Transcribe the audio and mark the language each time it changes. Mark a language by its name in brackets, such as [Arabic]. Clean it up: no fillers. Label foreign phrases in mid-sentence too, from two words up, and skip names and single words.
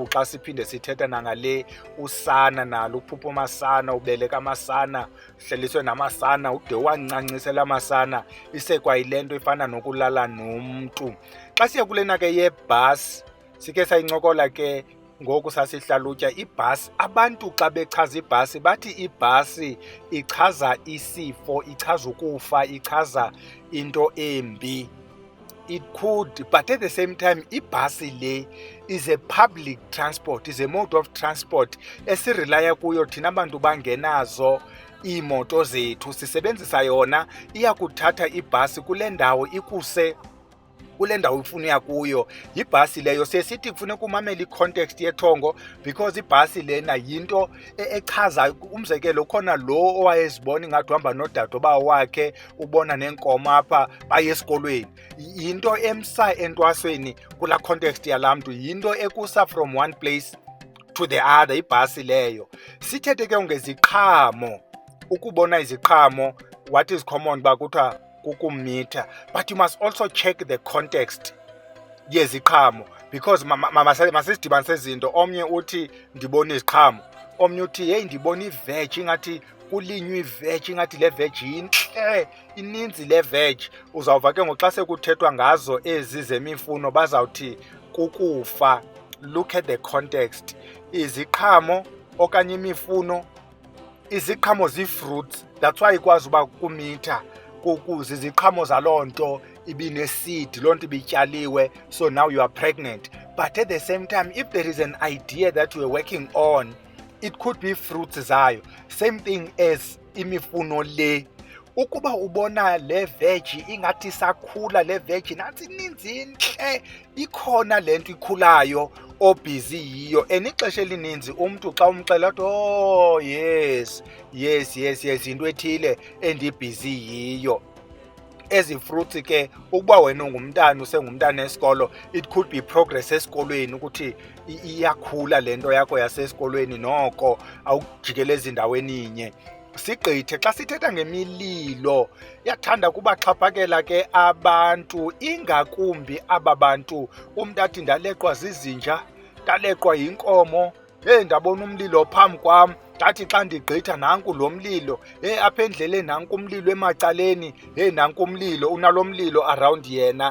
[Xhosa] Xa siphinde sithetha nangale usana nalo, ukuphupha amasana, ubeleka amasana, uhleliswe namasana ude wancancisela amasana, isekwayile nto ifana nokulala nomntu. Xa siya kulena ke yebhasi, sikhe sayincokola ke ngoku sasihlalutya ibhasi. Abantu xa bechaza ibhasi bathi ibhasi ichaza isifo, ichaza ukufa, ichaza into embi. [English] It could, but at the same time [Xhosa] ibhasi le [English] is a public transport, is a mode of transport [Xhosa] esirelaya kuyo thina bantu bangenazo iimoto zethu. Sisebenzisa yona, iyakuthatha ibhasi kule ndawo ikuse kule ndawo ifuna uya kuyo. Yibhasi leyo sesithi kufuneka umamele i-context yethongo, because ibhasi lena yinto echaza. Umzekelo, khona lo owayezibona ingathi uhamba nodadobawo wakhe, ubona nenkomo apha baye esikolweni, yinto emsa entwasweni kulaa context yalaa mntu, yinto ekusa [English] from one place to the other, [Xhosa] ibhasi leyo. Sithethe ke ngeziqhamo. Ukubona iziqhamo, [English] what is common [Xhosa] uba kuthiwa kukumitha, [English] but you must also check the context yeziqhamo, because [Xhosa] masisidibanise izinto. Omnye uthi ndibona iziqhamo, omnye uthi heyi ndibona iveji, ingathi kulinywa iveji, ingathi le veji yintle, ininzi le veji. Uzawuva ke ngoxa sekuthethwa ngazo ezi zemifuno bazawuthi kukufa. [English] Look at the context. [Xhosa] Iziqhamo okanye imifuno, iziqhamo zii-fruits, [English] that's why [Xhosa] ikwazi uba kumitha, ziziqhamo zaloo nto ibineseed, loo nto ibityaliwe, [English] so now you are pregnant. But at the same time, if there is an idea that you are working on, it could be fruits zayo. Same thing as [Xhosa] imifuno le. Ukuba ubona le veji ingathi sakhula, le veji nansi ininzi intle, ikhona le nto ikhulayo obhizi yiyo. And ixesha elininzi umntu xa umxela athi [English] oh yes, [Xhosa] into ethile endibhizi yiyo. Ezi fruits ke, ukuba wena ungumntana usengumntana esikolo, [English] it could be progress [Xhosa] esikolweni, ukuthi iyakhula le nto yakho yasesikolweni, noko awujikelezi endaweni inye. Sigqithe xa sithetha ngemililo, yathanda kuba xhaphakela ke abantu, ingakumbi aba bantu umntu athi ndaleqwa zizinja, ndaleqwa yinkomo, ndabona umlilo phambi kwam, ndathi xa ndigqitha nanku lo mlilo, apha endleleni nanku umlilo emacaleni, nanku umlilo, unalo mlilo around yena.